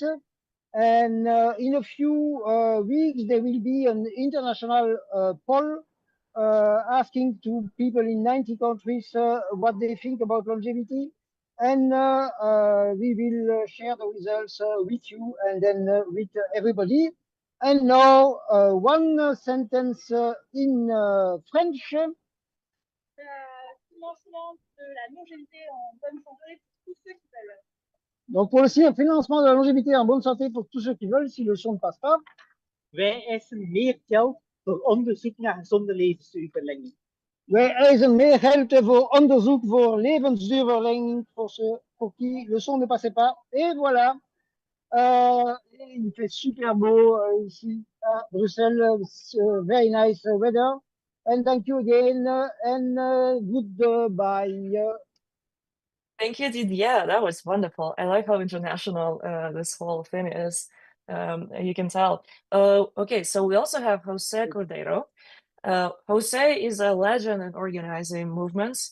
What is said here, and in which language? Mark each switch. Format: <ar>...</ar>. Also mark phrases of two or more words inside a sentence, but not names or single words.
<en>And in a few weeks, there will be an international poll asking to people in 90 countries what they think about longevity. And we will share the results with you and then with everybody. And now, one sentence in French.</en> <fr>Donc, pour le financement de la longévité en bonne santé pour tous ceux qui veulent, si le son ne passe pas.</fr> <nl>Wij eisen meer geld voor onderzoek naar gezonde levensduurverlenging. Wij eisen meer geld voor onderzoek voor levensduurverlenging</nl> <fr>pour qui le son ne passait pas. Et voilà. Il fait super beau ici à Bruxelles.</fr> <en>Very nice weather. And thank you again and goodbye. Thank you, Didi. Yeah, that was wonderful. I like how international this whole thing is. You can tell. Okay, so we also have Jose Cordeiro. Jose is a legend in organizing movements.</en>